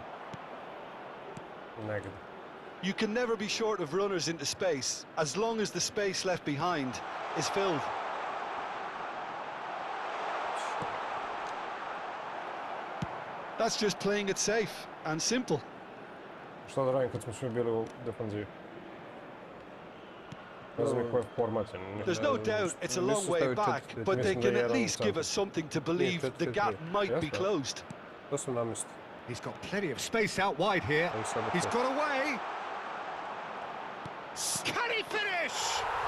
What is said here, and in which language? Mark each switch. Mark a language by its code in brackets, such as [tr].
[sr] zapravo. Negdje. [en] You can never be short of runners into space, as long as the space left behind is filled. That's just playing it safe and simple. [sr] Šta da radim kad smo svi bili u defanzivi? Ne znam koji je format. [en] There's no doubt it's a long way back, but they can at least give us something to believe the gap might be closed. [sr] To sam namestio. [en] He's got plenty of space out wide here. He's got away. Can he finish?